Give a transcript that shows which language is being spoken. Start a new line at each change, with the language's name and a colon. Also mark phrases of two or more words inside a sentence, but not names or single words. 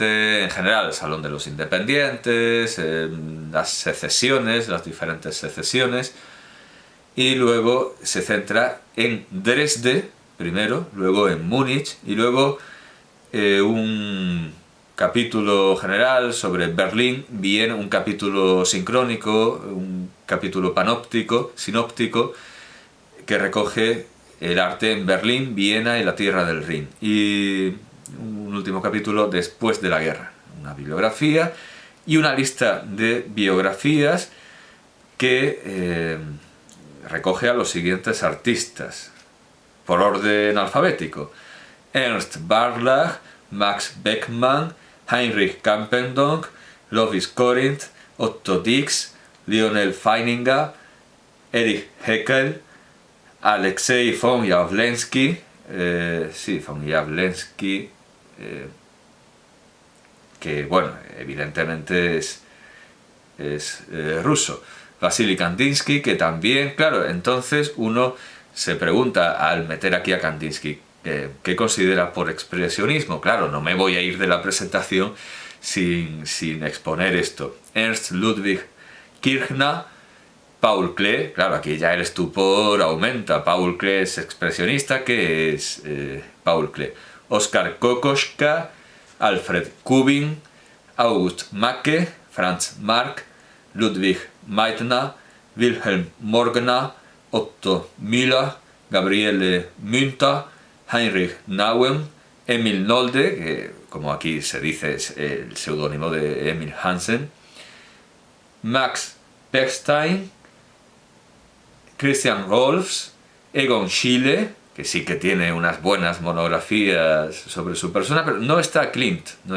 Spanish: en general, el Salón de los Independientes, las secesiones, las diferentes secesiones, y luego se centra en Dresde primero, luego en Múnich, y luego un capítulo general sobre Berlín, Viena, un capítulo sincrónico, un capítulo sinóptico, que recoge el arte en Berlín, Viena y la Tierra del Rin. Y un último capítulo después de la guerra. Una bibliografía y una lista de biografías que recoge a los siguientes artistas, por orden alfabético: Ernst Barlach, Max Beckmann, Heinrich Campendonck, Lovis Corinth, Otto Dix, Lionel Feininger, Erich Heckel, Alexei von Jawlensky, que bueno, evidentemente es ruso. Vasily Kandinsky, que también, claro, entonces uno se pregunta al meter aquí a Kandinsky, ¿Qué considera por expresionismo? Claro, no me voy a ir de la presentación sin exponer esto. Ernst Ludwig Kirchner, Paul Klee, claro, aquí ya el estupor aumenta. Paul Klee es expresionista, ¿qué es Paul Klee? Oskar Kokoschka, Alfred Kubin, August Macke, Franz Marc, Ludwig Meitner, Wilhelm Morgner, Otto Müller, Gabriele Münter, Heinrich Nauen, Emil Nolde, que como aquí se dice es el seudónimo de Emil Hansen, Max Pechstein, Christian Rolfs, Egon Schiele, que sí que tiene unas buenas monografías sobre su persona, pero no está Klimt,